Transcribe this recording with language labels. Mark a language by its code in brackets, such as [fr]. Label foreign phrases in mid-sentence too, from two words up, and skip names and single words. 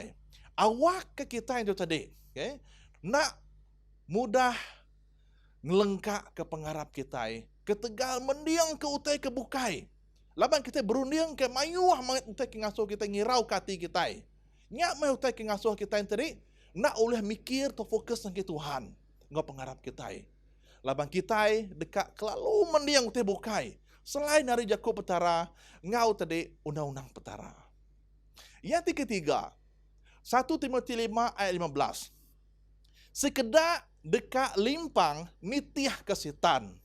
[iba] Awak ke kita itu tadi. Okay? Nak mudah ngelengkak ke pengarap kita. Ketegal mendiang ke utai ke bukai. Laban kita berunding ke mayuah utai ke ngasuh kita ngirau kati kita. Nyak mai utai ke ngasuh kita yang tadi. [ms] Nak boleh mikir atau fokus dengan Tuhan. [iba] Ngau pengarap kita. Laban kita dekat kelalu mendiang utai bukai. [ms] Selain dari [iba] Jakub petara, ngau tadi undang-undang petara. [ms] Yang ketiga, 1 Timotius 5 ayat 15. [iba] Sekedar dekat limpang nitiah ke setan.